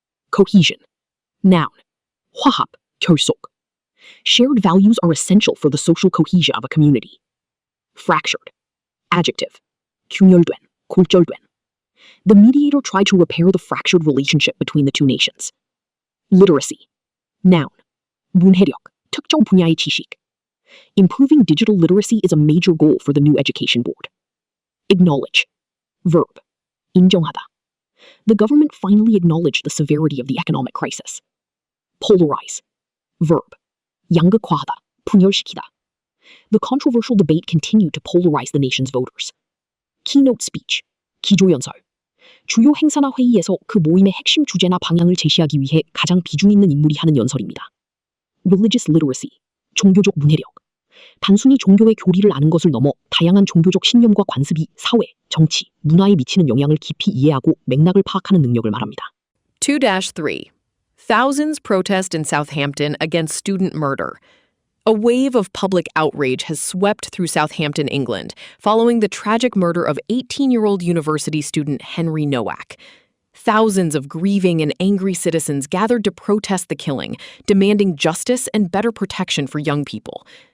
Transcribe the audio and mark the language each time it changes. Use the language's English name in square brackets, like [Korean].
[English] Cohesion. Noun. [Korean] 화합, 결속. [English] Shared values are essential for the social cohesion of a community. Fractured. Adjective. [Korean] 균열된, 골절된. [English] The mediator tried to repair the fractured relationship between the two nations. Literacy. Noun. [Korean] 문해력, 특정 분야의 지식. [English] Improving digital literacy is a major goal for the new education board. Acknowledge. Verb. [Korean] 인정하다. [English] The government finally acknowledged the severity of the economic crisis. Polarize. Verb. [Korean] 양극화하다, 분열시키다. [English] The controversial debate continued to polarize the nation's voters. Keynote speech. [Korean] 기조연설. 주요 행사나 회의에서 그 모임의 핵심 주제나 방향을 제시하기 위해 가장 비중 있는 인물이 하는 연설입니다. [English] Religious literacy. [Korean] 종교적 문해력. 단순히 종교의 교리를 아는 것을 넘어 다양한 종교적 신념과 관습이 사회, 정치, 문화에 미치는 영향을 깊이 이해하고 맥락을 파악하는 능력을 말합니다. 2-3. [English] Thousands protest in Southampton against student murder. A wave of public outrage has swept through Southampton, England, following the tragic murder of 18-year-old university student Henry Nowak. Thousands of grieving and angry citizens gathered to protest the killing, demanding justice and better protection for young people.